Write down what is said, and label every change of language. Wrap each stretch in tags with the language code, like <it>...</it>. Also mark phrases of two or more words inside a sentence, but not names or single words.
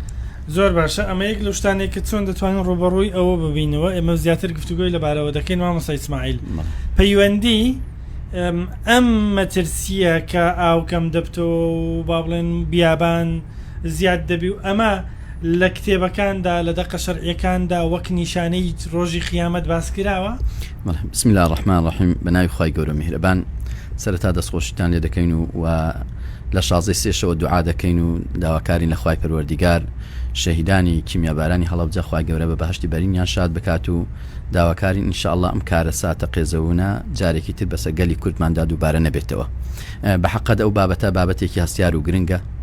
<ckb>زۆر باشە ئەمە یەک لە شتانێک کە چۆن دەتوانین ڕوبەڕووی ئەوە ببینەوە ئێمە زیاتر گفتوگۆی لەبارەوە دەکەین مامۆستا ئیسماعیل پەیوەندی ئەم مەترسیە کە ئاو کەم دەبتەوە و با بڵێن بیابان زیاد دەبی و ئەمە لە کتێبەکاندا لە دەقە شەرعیەکاندا وەک نیشانەی ڕۆژی قیامەت باس کراوە</ckb> <ar>بسم الله الرحمن الرحیم</ar> <ckb>بەناوی خوای گەورە میهرەبان سەرەتا دەستخۆشیتان لێ دەکەین و لە 16 سێشەوە دوعا دەکەین و داواکارین لە خوای پەروەردیگار شەهیدانی کیمیابارانی هەڵەبجە خوای گەورە بە بەهشتی بەرینیان شاد بکات و داواکارین ئینشاءالله ئەم کارە ساتە قێزەوونە جارێکی تر بەسە گەلی کوردماندا دووبارە نەبێتەوە بە حەقەت ئەو بابەتە بابەتێکی هەستیار و گرنگە</ckb>